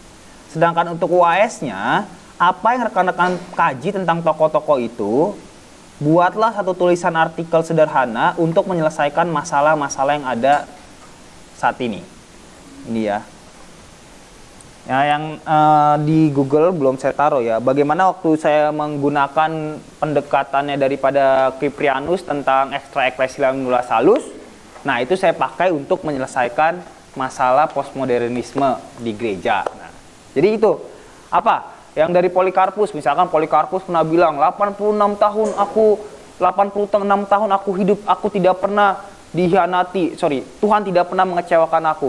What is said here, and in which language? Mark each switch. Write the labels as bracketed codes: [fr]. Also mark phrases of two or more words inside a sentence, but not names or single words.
[id] Sedangkan untuk UAS-nya, apa yang rekan-rekan kaji tentang tokoh-tokoh itu buatlah satu tulisan artikel sederhana untuk menyelesaikan masalah-masalah yang ada saat ini. Ini ya. Ya, yang di Google belum saya taruh ya. Bagaimana waktu saya menggunakan pendekatannya daripada Kiprianus tentang [la] extra ecclesia nulla salus. [id] Nah, itu saya pakai untuk menyelesaikan masalah postmodernisme di gereja. Nah, jadi itu apa? Yang dari Polikarpus, misalkan Polikarpus pernah bilang 86 tahun aku hidup, aku tidak pernah dihianati, Tuhan tidak pernah mengecewakan aku.